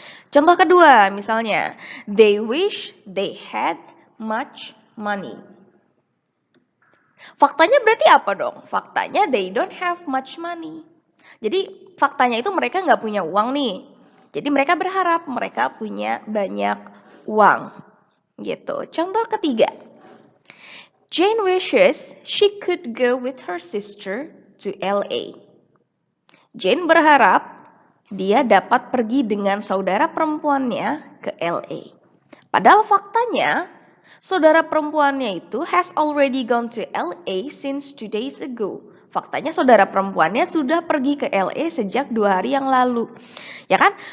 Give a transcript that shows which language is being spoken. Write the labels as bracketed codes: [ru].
[id] Contoh kedua, misalnya, [en] they wish they had much money. [id] Faktanya berarti apa dong? Faktanya [en] they don't have much money. [id] Jadi faktanya itu mereka nggak punya uang nih. Jadi mereka berharap mereka punya banyak uang. Gitu. Contoh ketiga. [en] Jane wishes she could go with her sister to LA. [id] Jane berharap dia dapat pergi dengan saudara perempuannya ke LA. Padahal faktanya, saudara perempuannya itu [en] has already gone to LA since 2 days ago. [id] Faktanya saudara perempuannya sudah pergi ke LA sejak 2 hari yang lalu. Ya kan?